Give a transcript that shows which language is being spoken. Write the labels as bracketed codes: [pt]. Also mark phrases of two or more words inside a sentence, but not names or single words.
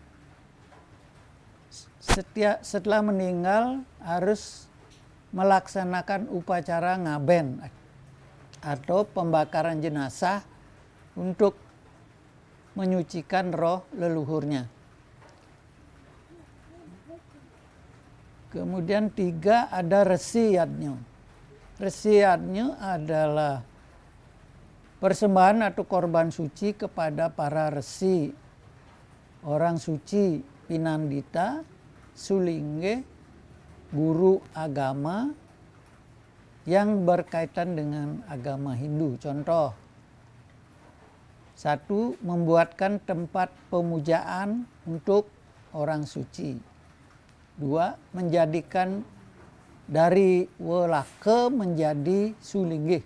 [id] Setelah meninggal harus melaksanakan upacara ngaben atau pembakaran jenazah untuk menyucikan roh leluhurnya. Kemudian 3, ada Resi Yadnya. Resi Yadnya adalah persembahan atau korban suci kepada para resi, orang suci, pinandita, sulingge, guru agama yang berkaitan dengan agama Hindu. Contoh 1, membuatkan tempat pemujaan untuk orang suci. 2, menjadikan dari welake menjadi sulingge.